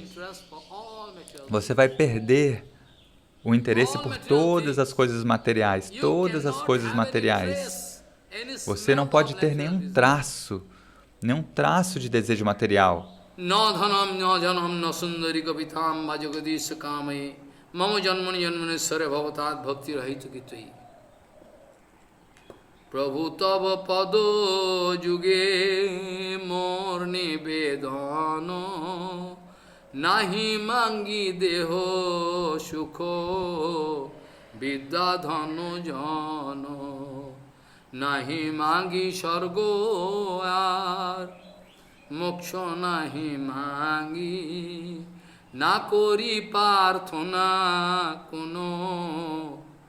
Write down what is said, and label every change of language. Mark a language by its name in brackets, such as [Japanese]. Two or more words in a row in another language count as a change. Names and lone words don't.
[Portuguese] Você vai perder o interesse por todas as coisas materiais, Você não pode ter nenhum traço de desejo material. [Bangla] প্রভু তব পদ যুগে মোর নিবেদন নাহি মাগি দেহ সুখ বিদ্যাধন জন নাহি মাগি স্বর্গ আর মোক্ষ নাহি মাগি না করি প্রার্থনা কোনো